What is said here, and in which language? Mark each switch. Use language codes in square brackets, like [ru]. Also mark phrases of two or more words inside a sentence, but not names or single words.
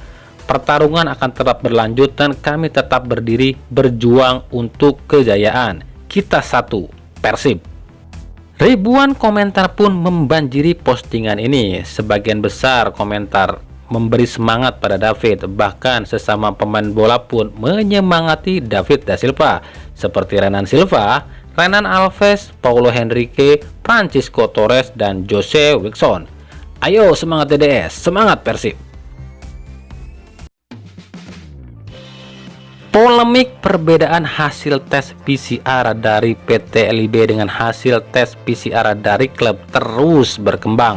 [id] Pertarungan akan tetap berlanjut dan kami tetap berdiri berjuang untuk kejayaan. Kita satu, Persib. Ribuan komentar pun membanjiri postingan ini. Sebagian besar komentar memberi semangat pada David, bahkan sesama pemain bola pun menyemangati David Da Silva seperti Renan Silva, Renan Alves, Paulo Henrique, Francisco Torres, dan Jose Wilson. Ayo semangat DDS, semangat Persib. Pola Polemik perbedaan hasil tes PCR dari PT LIB dengan hasil tes PCR dari klub terus berkembang.